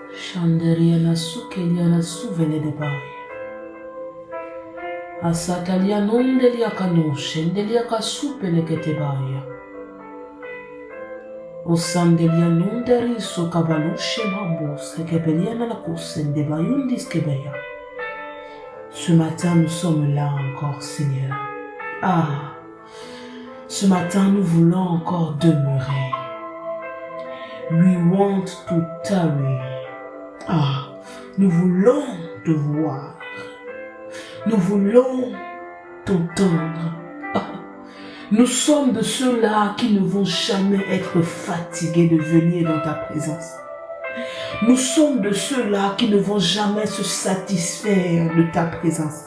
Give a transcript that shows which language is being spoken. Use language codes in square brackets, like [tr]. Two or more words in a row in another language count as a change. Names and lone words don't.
[fr] Shanderiana sukeliana suvele de bai. Asatalia non delia canosce, delia casupele che te baia. O sandelia non deriso cavalusce mambos che peliana la cosse de baiundis che beia. Ce matin nous sommes là encore, Seigneur. Ah, ce matin nous voulons encore demeurer. [en] We want to tarry. [fr] Ah, nous voulons te voir. Nous voulons t'entendre. Ah, nous sommes de ceux-là qui ne vont jamais être fatigués de venir dans ta présence. Nous sommes de ceux-là qui ne vont jamais se satisfaire de ta présence.